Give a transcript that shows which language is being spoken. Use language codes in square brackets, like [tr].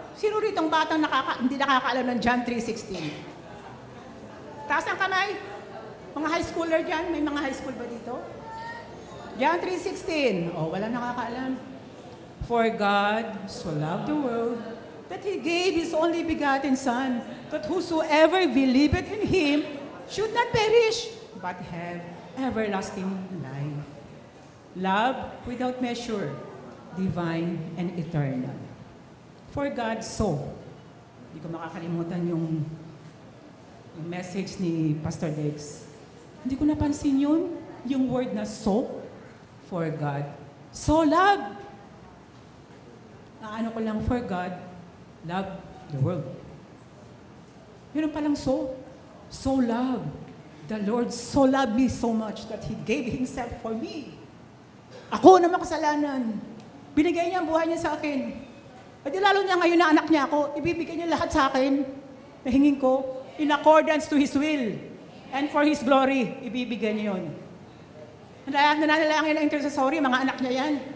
[tl] Sino rito ang batang hindi nakakaalam ng John 3:16? Taas ang kamay. Mga high schooler dyan. May mga high school ba dito? John 3:16. Oh, wala nakakaalam. [en] For God so loved the world that He gave His only begotten Son, that whosoever believeth in Him should not perish, but have everlasting life. Love without measure, divine and eternal. For God so. [tl] Hindi ko makakalimutan yung message ni Pastor Dex. Hindi ko napansin yung word na so. [en] For God. So love. [tl] Ano ko lang, [en] for God, love the world. [tl] Yun palang so. So love. [en] The Lord so loved me so much that He gave Himself for me. [tl] Ako na makasalanan. Binigay niya ang buhay niya sa akin. At lalo niya ngayon na anak niya ako, ibibigay niya lahat sa akin. Nahingin ko, [en] in accordance to His will. And for His glory, [tl] ibibigay niya yun. Nananalangin ng intercessory, mga anak niya yan.